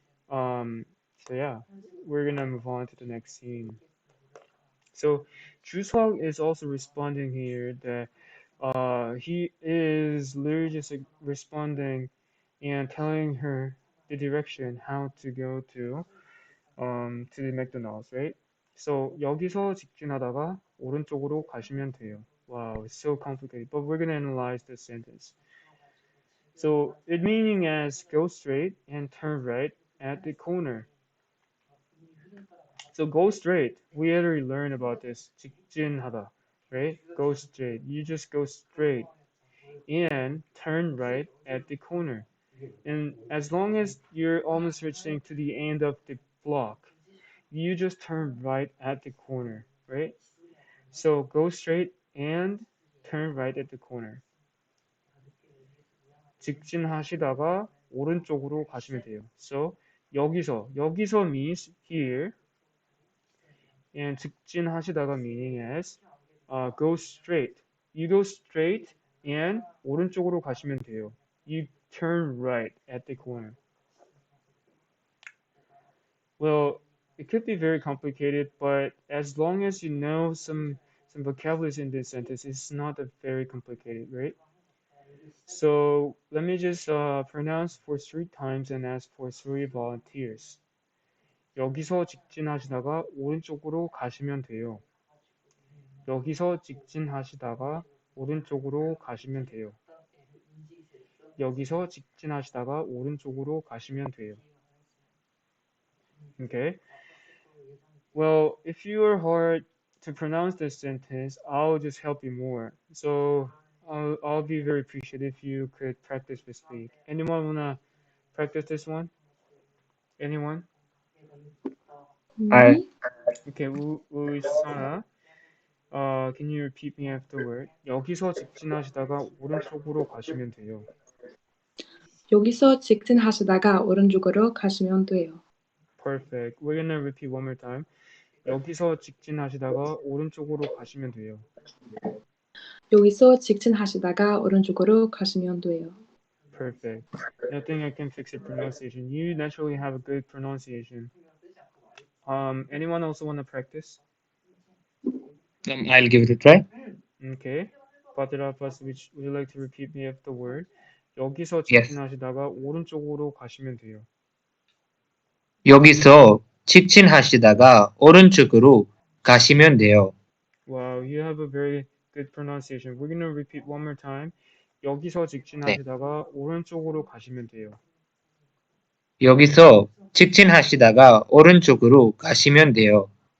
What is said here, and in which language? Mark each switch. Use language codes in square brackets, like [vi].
[en] So yeah, we're gonna move on to the next scene. So Juswag is also responding here that he is literally just like, responding and telling her the direction how to go to the McDonald's, right? [ko] So 여기서 직진하다가 오른쪽으로 가시면 돼요. [en] Wow, it's so complicated, but we're gonna analyze this sentence. So it meaning as go straight and turn right at the corner. So go straight. We already learned about this. 직진하다, right? Go straight. You just go straight and turn right at the corner. And as long as you're almost reaching to the end of the block, you just turn right at the corner, right? So go straight and turn right at the corner. [ko] 직진하시다가 오른쪽으로 가시면 돼요. [en] So 여기서 means here, and 직진하시다가 meaning as go straight. You go straight and [ko] 오른쪽으로 가시면 돼요. [en] You turn right at the corner. Well, it could be very complicated, but as long as you know some vocabularies in this sentence, it's not a very complicated, right? So let me just pronounce for 3 times and ask for 3 volunteers. [ko] 여기서 직진하시다가 오른쪽으로 가시면 돼요. 여기서 직진하시다가 오른쪽으로 가시면 돼요. 여기서 직진하시다가 오른쪽으로 가시면 돼요. [en] Okay. Well, if you are hard to pronounce this sentence, I'll just help you more. So I'll be very appreciative if you could practice this week. Anyone wanna practice this one? Anyone? I, Me? Okay, 우이사나. Can you repeat me afterward? [ko] 여기서 직진하시다가 오른쪽으로 가시면 돼요. 여기서 직진하시다가 오른쪽으로 가시면 돼요. [en] Perfect. We're gonna repeat one more time. 여기서 직진하시다가 오른쪽으로 가시면 돼요. 여기서 직진하시다가 오른쪽으로 가시면 돼요. Perfect. Nothing I can fix your pronunciation. You naturally have a good pronunciation. Anyone also want to practice? I'll give it a try. Okay. Patrappas, would you like to repeat me after word? [ko] 여기서 [en] Yes. [ko] 직진하시다가 오른쪽으로 가시면 돼요. 여기서 직진하시다가 오른쪽으로 가시면 돼요. [en] Wow, you have a very good pronunciation. We're gonna repeat one more time. [ko] 여기서 직진하시다가 오른쪽으로 가시면 돼요. 여기서 직진하시다가 오른쪽으로 가시면 돼요.